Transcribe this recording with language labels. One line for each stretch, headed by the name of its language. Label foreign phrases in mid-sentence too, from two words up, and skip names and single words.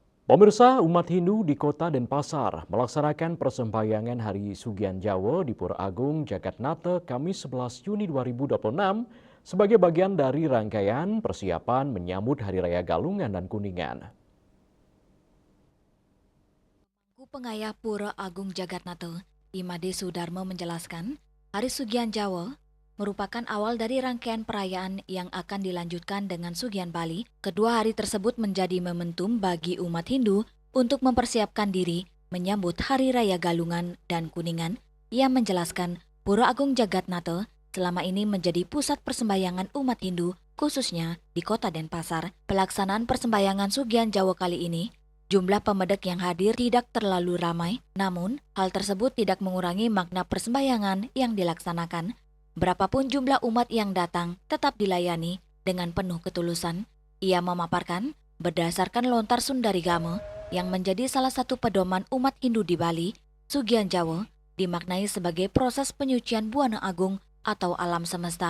Indonesian: Pemirsa, umat Hindu di Kota Denpasar melaksanakan persembahyangan Hari Sugian Jawa di Pura Agung Jagatnata Kamis 11 Juni 2026 sebagai bagian dari rangkaian persiapan menyambut Hari Raya Galungan dan Kuningan. Pengayah Pura Agung Jagatnata, Imade Sudarmo menjelaskan, Hari Sugian Jawa merupakan awal dari rangkaian perayaan yang akan dilanjutkan dengan Sugian Bali. Kedua hari tersebut menjadi momentum bagi umat Hindu untuk mempersiapkan diri menyambut Hari Raya Galungan dan Kuningan. Ia menjelaskan, Pura Agung Jagatnata selama ini menjadi pusat persembahyangan umat Hindu, khususnya di Kota Denpasar. Pelaksanaan persembahyangan Sugian Jawa kali ini, jumlah pemedek yang hadir tidak terlalu ramai, namun hal tersebut tidak mengurangi makna persembahyangan yang dilaksanakan. Berapapun jumlah umat yang datang, tetap dilayani dengan penuh ketulusan. Ia memaparkan, berdasarkan lontar Sundarigama yang menjadi salah satu pedoman umat Hindu di Bali, Sugian Jawa dimaknai sebagai proses penyucian Buana Agung atau alam semesta.